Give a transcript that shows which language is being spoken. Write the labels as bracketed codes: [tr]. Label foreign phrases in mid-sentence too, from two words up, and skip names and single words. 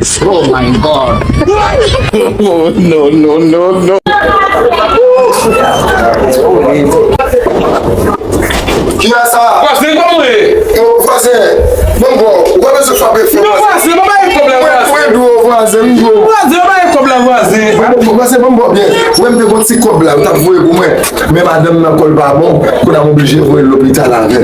[en] Oh my God. Oh, no, no, no, no. [ht] Ki a sa? Vwazen, kòman e? Yo, vwazen, bon, bon, ou pa bezwen fwape fò? Non, vwazen, mwen pa gen pwoblèm, Mwen, vwazen. mwen dou, vwazen, mwen dou. Vwazen, mwen pa gen pwoblèm, vwazen. Mwen, vwazen, bon, bon, byen. Mwen, mwen, mwen, ti kòb la, mwen ta voye pou mwen. Men madanm nan kòl pa bon, pou nan oblije voye lopital avè.